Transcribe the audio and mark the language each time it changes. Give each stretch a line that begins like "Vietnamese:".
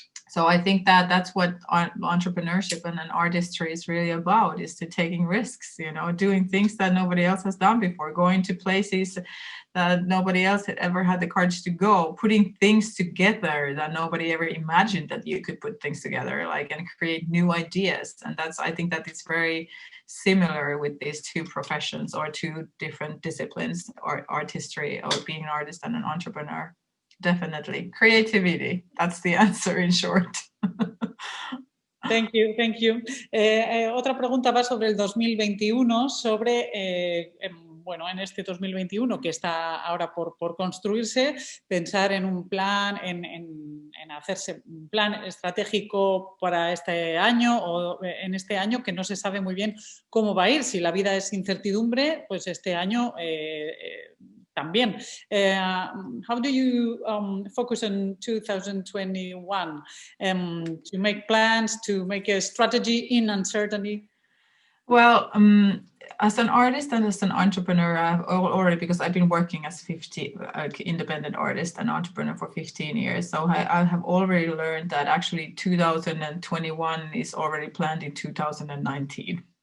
English: So I think that that's what entrepreneurship and an artistry is really about, is to taking risks, you know, doing things that nobody else has done before, going to places that nobody else had ever had the courage to go, putting things together that nobody ever imagined that you could put things together, like, and create new ideas. And that's, I think that it's very similar with these two professions or two different disciplines, or artistry, or being an artist and an entrepreneur. Definitely creativity, that's the answer in short. Thank you, thank you.
Spanish: Otra pregunta va sobre el 2021, sobre, bueno, en este 2021 que está ahora por construirse, pensar en un plan, en hacerse un plan estratégico para este año o en este año que no se sabe muy bien cómo va a ir. Si la vida es incertidumbre, pues este año también.
English: How do you focus on 2021 to make plans, to make a strategy in uncertainty? Well, as an artist and as an entrepreneur, I've already, because I've been working as independent artist and entrepreneur for 15 years, so I have already learned that actually 2021 is already planned in 2019.